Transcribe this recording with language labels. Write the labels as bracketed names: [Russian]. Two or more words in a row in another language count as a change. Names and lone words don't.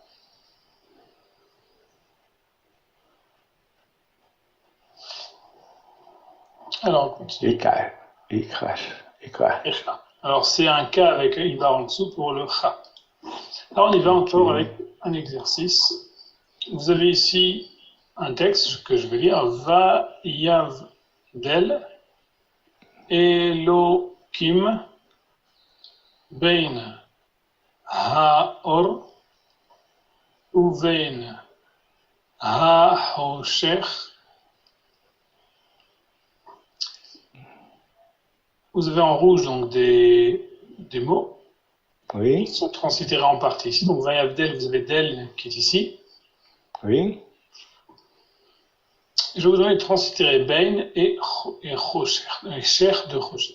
[French] Alors on continue. Ekra. Echa. Alors c'est un K avec une barre en dessous pour le Cha. Alors on y va encore avec un exercice. Vous avez ici un texte que je vais lire. [Hebrew] ויבדל אלהים בין האור ובין החשך. [French] Vous avez en rouge donc des mots Oui. qui sont translittérés en partie ici. Donc [Hebrew] ויבדל, [French] vous avez del qui est ici. Oui. Je vais vous donner de translittérer bein et rocher, et cher de rocher.